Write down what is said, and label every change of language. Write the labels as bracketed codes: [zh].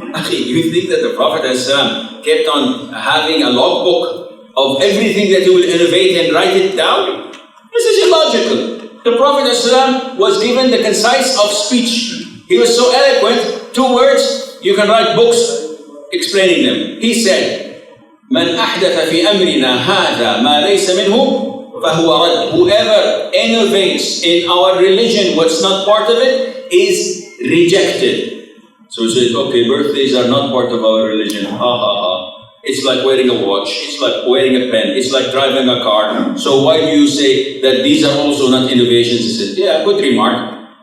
[en] You think that the Prophet ﷺ kept on having a logbook of everything that he will innovate and write it down? This is illogical. The Prophet ﷺ was given the concise of speech. He was so eloquent, 2 words, you can write books explaining them. He said, [ar] مَنْ أَحْدَثَ فِي أَمْرِنَا هَذَا مَا لَيْسَ مِنْهُ فَهُوَ رَدٌّ. [en] Whoever innovates in our religion what's not part of it is rejected. So he says, okay, birthdays are not part of our religion. Ha ha ha. It's like wearing a watch, it's like wearing a pen, it's like driving a car. So why do you say that these are also not innovations? He said, yeah, good remark.